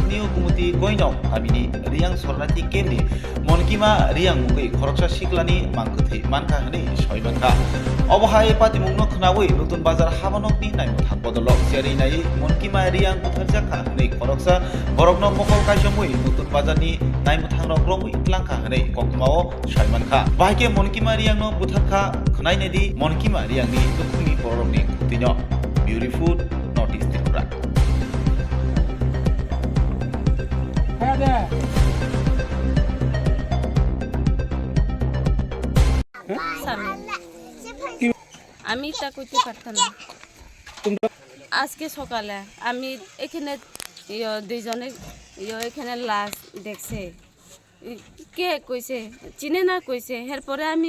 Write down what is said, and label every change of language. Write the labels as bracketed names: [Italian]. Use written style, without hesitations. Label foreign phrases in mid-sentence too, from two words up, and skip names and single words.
[Kok Borok] niu gumuti goinok kamini Reang sornati kemni Mankima Reang Mungwi Khoroksa siklani mangkuthi mankha hni Soimankha obohai pati mungno khnawi nutun bazar habanokni naimung thang bodolok jeri nai Mankima Reang Butharjakha hni Khoroksa borokno mokol kaisomui nutun bazarni naimung thangrok romui tlangkha hni koktuma o Soimankha bahike Mankima Reang no Butharkha khnai nedi Mankima Reang ni tukumi borokni kutinyo [English] beautiful notice [Kok Borok] Tripura [Bangla] আমি তা কইতে পারতাম না আজকে সকালে আমি এখানে দুইজনে এখানে লাশ দেখছে কে কইছে চিনে না কইছে এরপরে